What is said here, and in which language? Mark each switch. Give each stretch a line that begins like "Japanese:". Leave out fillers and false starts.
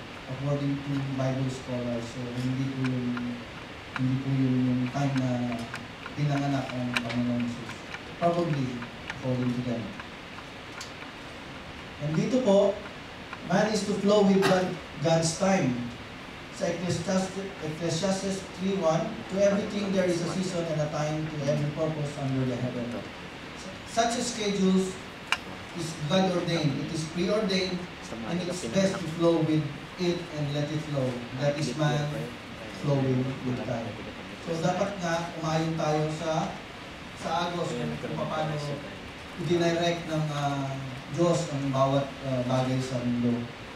English: according to Bible scholars.
Filipino: So, hindi po yun yung time na pinanganak ang Panginoon Jesus.
English: Probably, according to them. And
Filipino: dito po,
English: man is to flow with God's time. Sa Ecclesiastes 3:1, to everything there is a season and a time to every purpose under the heaven. Such a schedule is God-ordained. It is preordained, and it's best to flow with it and let it flow. That is man flowing with time.
Filipino: So dapat nga umayon tayo sa agos kung paano i-direct ng Diyos ang bawat bagay sa mundo.